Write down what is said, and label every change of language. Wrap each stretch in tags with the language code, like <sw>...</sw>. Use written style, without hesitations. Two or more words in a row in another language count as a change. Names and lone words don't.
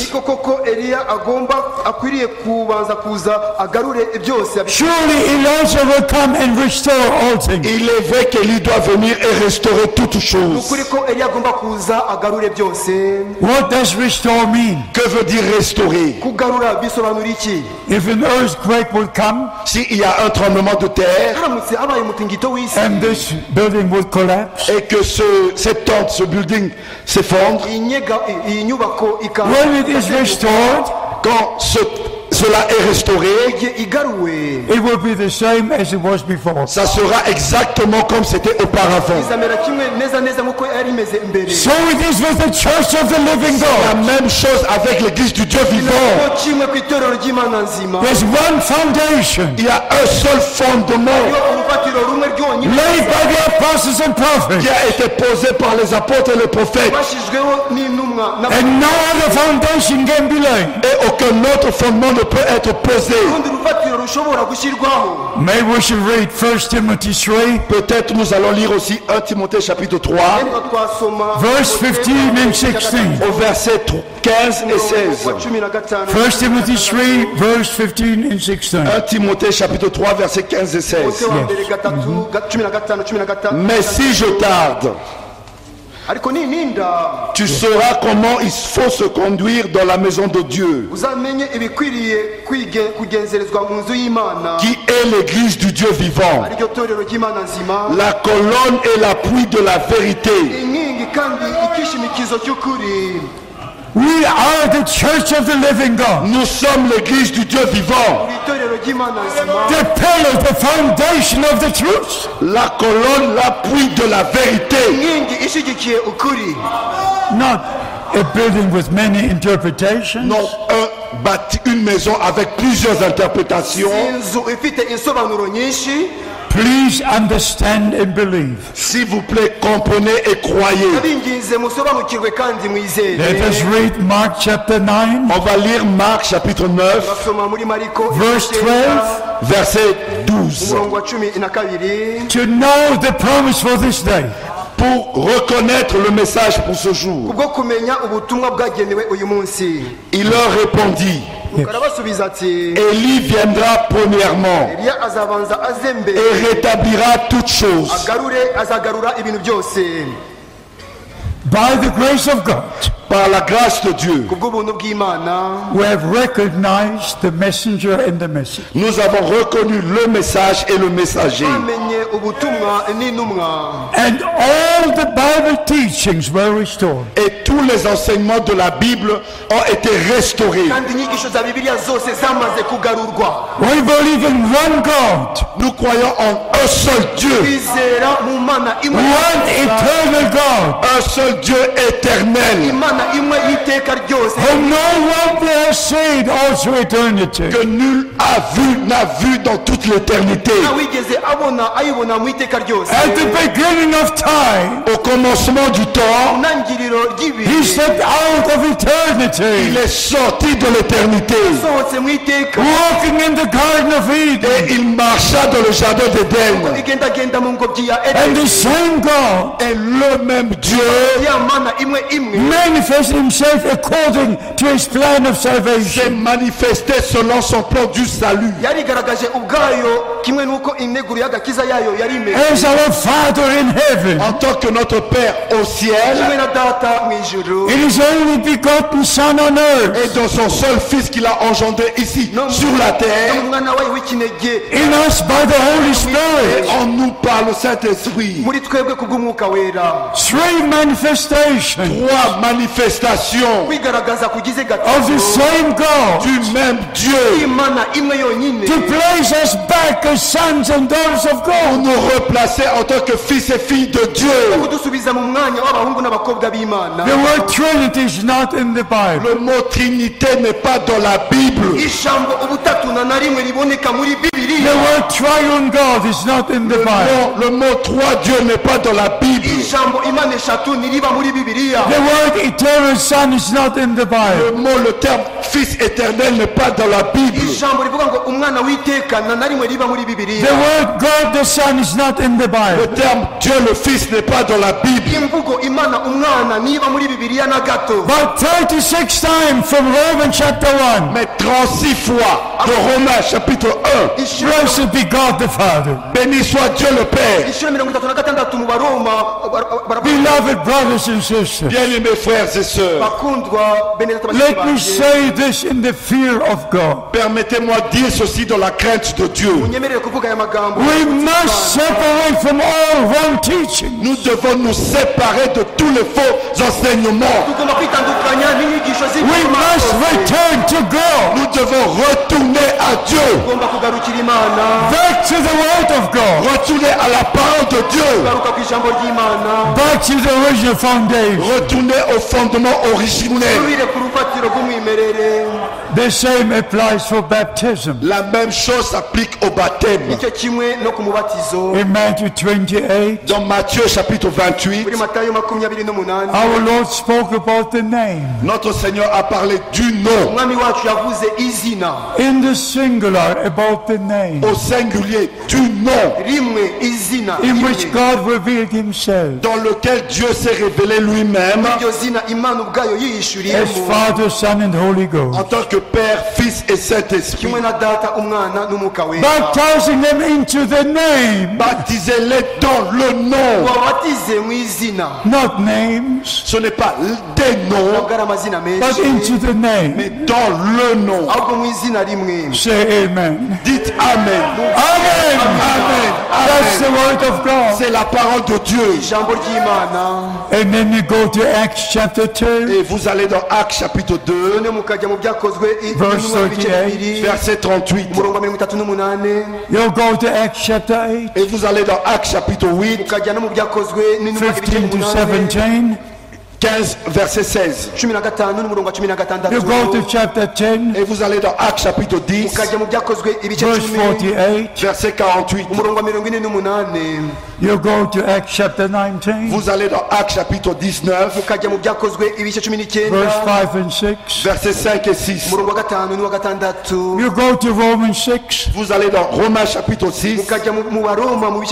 <rw>niko koko eliya akwiriye kubanza kuza agarure byose.</rw> <en>Surely he also will come and restore all things.</en> <fr>Il est vrai qu'Élie doit venir et restaurer toutes choses.</fr> <rw>ukuri ko eliya agomba kuza agarure byose.</rw> <en>What does restore mean?</en> <fr>Que veut dire restaurer?</fr> <rw>kugarura bisobanura iki?</rw> <en>If an earthquake will come</en> <fr>S'il y a un tremblement de terre</fr> <rw>haramutse habaye umutingito w'isi,</rw> <en>and this building will collapse,</en> <fr>et que cette tente, ce building s'effondre,</fr> <rw>iyi nyubako</rw> <en>when it is restored,</en> <fr>quand cela est restauré,</fr> <rw>igihe igaruwe</rw> <en>it will be the same as it was before.</en> <fr>ça sera exactement comme c'était auparavant.</fr> <rw>izamera kimwe neza nk'uko yari imeze mbere.</rw> <en>So it is with the church of the living</en> <fr>La</fr> <en>God.</en> <fr>même chose avec l'église du Dieu vivant.</fr> <rw>ko kimwe ku itorero ry'imana nzima,</rw> <en>There's one foundation</en> <fr>Il y a un seul fondement</fr> <rw>iyo urufatiro rumwe ryonyine</rw> <en>laid by the apostles and prophets,</en> <fr>qui a été posé par les apôtres et les prophètes,</fr> <rw>bashyizweho n'intumwa</rw> <en>and no other foundation can be laid.</en> <fr>et aucun autre fondement ne peut être posé.</fr> <rw>urundi rufatiro rushobora gushyirwaho.</rw> <en>Maybe we should read 1 Timothy 3,</en> <fr>Peut-être nous allons lire aussi 1 Timothée chapitre 3</fr> <rw>Rero twasoma</rw> <en>verse 15 and 16.</en> <fr>au verset 15 et 16.</fr> <rw>wa 15.</rw> <en>1 Timothy 3, verse 15 and 16.</en> <fr>1 Timothée chapitre 3 verset 15 et 16.</fr> <rw>Timote wa mbere 3:15-15.</rw> <fr>Mais si je tarde,</fr> <rw>ariko nininda</rw> <fr>tu sauras comment il faut se conduire dans la maison de Dieu,</fr> <rw>uzamenye ibikwiriye kugenzerezwa mu nzu y'imana,</rw> <fr>qui est l'église du Dieu vivant,</fr> <rw>ariryo torero ry'imana nzima,</rw> <fr>la colonne et l'appui de la vérité.</fr> <rw>inkingi kandi ikishimikizo cy'ukuri.</rw> <en>We are the church of the living God.</en> <fr>Nous sommes l'église du Dieu vivant.</fr> <rw>itorero ry'imana nzima,</rw> <en>The pillar, the foundation of the truth.</en> <fr>La colonne, l'appui de la vérité.</fr> <rw>inkingi ishyigikiye ukuri,</rw> <en>Not a building with many interpretations.</en> <fr>Non, une maison avec plusieurs interprétations.</fr> <rw>inzu ifite insobanuro nyinshi.</rw> <en>Please understand and believe.</en> <fr>S'il vous plaît, comprenez et croyez.</fr> <rw>abinginze musobanukirwe kandi mwizere.</rw> <en>Let us read Mark chapter 9,</en> <fr>On va lire Marc chapitre 9,</fr> <rw>basoma muri mariko</rw> <en>verse 12.</en> <fr>verset 12.</fr> <rw>umurongo wa 12.</rw> <en>To know the promise for this day.</en> <fr>Pour reconnaître le message pour ce jour,</fr> <rw>kubwo kumenya ubutumwa bwagenewe uyu munsi,</rw> <fr>il leur répondit,</fr> <rw>arabasubiza ati,</rw> <fr>Élie viendra premièrement</fr> <rw>Eliya azabanza aze mbere</rw> <fr>et rétablira toutes choses.</fr> <rw>azagarura ibintu byose</rw> <en>By the grace of God,</en> <fr>Par la grâce de Dieu,</fr> <rw>kubw'ubuntu bw'Imana.</rw> <en>we have recognized the messenger and the message.</en> <fr>nous avons reconnu le message et le messager.</fr> <rw>Bamenye ubutumwa n'intumwa,</rw> <en>And all the Bible teachings were restored.</en> <fr>Et tous les enseignements de la Bible ont été restaurés.</fr> <rw>kandi inyigisho za bibiliya zose zamaze kugarurwa.</rw> <en>We believe in one God,</en> <fr>Nous croyons en un seul Dieu,</fr> <rw>twizera mu Mana imwe,</rw> <en>one eternal God,</en> <fr>un seul Dieu éternel,</fr> <rw>Imana imwe y'iteka ryose,</rw> <en>whom no one has seen all through eternity.</en> <fr>que nul n'a vu dans toute l'éternité.</fr> <rw>ntawigeze ayibona mu iteka ryose.</rw> <en>At the beginning of time,</en> <fr>Au commencement du temps,</fr> <rw>mu ntangiriro</rw> <en>he</en> <rw>ry'ibihe,</rw> <en>stepped out of</en> <fr>il</fr> <en>eternity,</en> <fr>est sorti de l'éternité</fr> <rw>asohotse mu iteka,</rw> <en>walking in the Garden of Eden.</en> <fr>et il marcha dans le jardin d'Éden.</fr> <rw>igendagenda mu ngobyi ya</rw> <en>And the</en> <rw>Edeni.</rw> <en>same God</en> <fr>Et le même Dieu</fr> <rw>ya Mana imwe imwe</rw> <en>manifested himself according to his plan of</en> <fr>s'est</fr> <en>salvation.</en> <fr>manifesté selon son plan du salut.</fr> <rw>yarigaragaje ubwayo kimwe n'uko integuro y'agakiza yayo yari imeze,</rw> <en>As our Father in heaven,</en> <fr>En tant que notre Père au ciel</fr> <rw>kimwe na data mu ijuru,</rw> <en>in his only begotten Son on</en> <fr>et</fr> <en>earth,</en> <fr>dans son seul Fils qu'il a engendré ici sur la terre,</fr> <rw>umwana wayo w'ikinege</rw> <en>in us by the Holy Spirit.</en> <fr>en nous par le Saint-Esprit.</fr> <rw>muri twebwe kubw'umwuka wera.</rw> <en>Three manifestations</en> <fr>Trois manifestations</fr> <rw>kwigaragaza kugize</rw> <en>of the</en> <rw>gatatu,</rw> <en>same God</en> <fr>du même Dieu</fr> <rw>Imana imwe yonyine,</rw> <en>to place us back as sons and daughters of</en> <fr>pour</fr> <en>God.</en> <fr>nous replacer en tant que fils et filles de Dieu.</fr> <rw>kudusubiza mu mwanya w'abahungu n'abakobwa b'Imana.</rw> <en>The word Trinity is not in the Bible.</en> <fr>Le mot Trinité n'est pas dans la Bible.</fr> <rw>ijambo ubutatu na rimwe riboneka muri</rw> <en>The</en> <rw>bibiliya.</rw> <en>word Triune God is not in the Bible.</en> <fr>Le mot trois dieux n'est pas dans la Bible.</fr> <rw>ijambo Imana eshatu ntiriba muri bibiliya.</rw> <en>The word eternal Son is not in the Bible.</en> <fr>Le terme fils éternel n'est pas dans la Bible.</fr> <rw>ijambo rivuga ngo umwana w'iteka na rimwe riba muri</rw> <en>The</en> <rw>bibiliya.</rw> <en>word God the Son is not in the</en> <fr>Le</fr> <en>Bible.</en> <fr>terme Dieu le Fils n'est pas dans la Bible.</fr> <rw>imvugo Imana umwana niba muri bibiliya na gato.</rw> <en>But 36 times from Romans chapter 1.</en> <fr>Mais 36 fois de Romains chapitre 1.</fr> <en>Blessed be God the Father.</en> <fr>Béni soit Dieu le Père.</fr> <rw>inshuro 36 mu baroma</rw> <en>Beloved brothers and sisters,</en> <fr>Bien-aimés frères et sœurs,</fr> <rw>bakundwa bene data bashiki</rw> <en>let me</en> <rw>banjye,</rw> <en>say this in the fear of God.</en> <fr>permettez-moi de dire ceci dans la crainte de Dieu.</fr> <rw>unyemerere kuvuga aya magambo.</rw> <en>We must separate from all wrong teaching.</en> <fr>Nous devons nous séparer de tous les faux enseignements.</fr> <rw>tugomba kwitandukanya n'inyigisho</rw> <en>We</en> <rw>z'ibinyoma</rw> <en>must</en> <rw>zose.</rw> <en>return to God,</en> <fr>Nous devons retourner à Dieu.</fr> <rw>tugomba kugarukira Imana,</rw> <en>back to the Word of God,</en> <fr>Retourner à la parole de Dieu.</fr> <rw>kugaruka ku ijambo ry'Imana,</rw> <en>back to the original foundation.</en> <fr>Retourner au fondement originel.</fr> <rw>tubire ku rufatiro rw'umwimerere.</rw> <en>The same applies for baptism.</en> <fr>La même chose s'applique au baptême.</fr> <rw>nicyo kimwe no ku mubatizo.</rw> <en>In Matthew 28,</en> <fr>Dans Matthieu chapitre 28,</fr> <rw>muri Matayo 28,</rw> <en>our Lord spoke about the name</en> <fr>notre Seigneur a parlé du nom,</fr> <rw>umwami wacu yavuze izina</rw> <en>in the singular, about the name</en> <fr>au singulier du nom,</fr> <rw>rimwe, izina</rw> <en>in which</en> <rw>rimwe.</rw> <en>God revealed himself</en> <fr>dans lequel Dieu s'est révélé lui-même</fr> <rw>iryo zina Imana ubwayo</rw> <en>as</en> <rw>yiyishuriyemo</rw> <en>Father, Son, and Holy</en> <fr>en</fr> <en>Ghost.</en> <fr>tant que Père, Fils et Saint-Esprit.</fr> <rw>kimwe na data umwana n'umwuka wera</rw> <en>baptizing them into the name,</en> <fr>Baptisez-les dans le nom.</fr> <rw>wabatize mu izina</rw> <en>not names,</en> <fr>Ce n'est pas des noms,</fr> <rw>ntabwo ari amazina</rw> <en>but</en> <rw>menshi</rw> <en>into the name.</en> <fr>mais dans le nom.</fr> <rw>ahubwo mu izina rimwe.</rw> <en>Say amen.</en> <fr>Dites Amen.</fr> <rw>Amen. Amen.</rw> <en>That's the Amen. word of God.</en> <fr>C'est la parole de Dieu.</fr> <rw>ijambo ry'imana.</rw> <en>And then you go to Acts chapter 2,</en> <fr>Et vous allez dans Actes chapitre 2,</fr> <rw>none mukajya mu byakozwe</rw> <en>Verse</en> <rw>intumwa ibice 38. bibiri</rw> <fr>verset 38.</fr> <rw>umurongo wa 38.</rw> <en>you'll go to Acts chapter 8,</en> <fr>Et vous allez dans Actes chapitre 8,</fr> <rw>mukajya no mu byakozwe n'intumwa ibice</rw> <en>15 to 8 17.</en> <fr>15, verset 16.</fr> <rw>15 n'umurongo wa</rw> <en>You go to</en> <rw>16.</rw> <en>chapter 10,</en> <fr>Et vous allez dans Actes chapitre 10,</fr> <rw>mukajya mu byakozwe ibice</rw> <en>verse</en> <rw>10</rw> <en>48.</en> <fr>verset 48.</fr> <rw>umurongo wa 48.</rw> <en>You go to Acts chapter 19,</en> <fr>Vous allez dans Actes chapitre 19,</fr> <rw>mukajya mu byakozwe ibice 19</rw> <en>verse 5 and 6.</en> <fr>versets 5 et 6.</fr> <rw>umurongo wa 5 n'uwa 6.</rw> <en>You go to Romans 6.</en> <fr>Vous allez dans Romains chapitre 6,</fr> <rw>mukajya mu baroma mu bice</rw>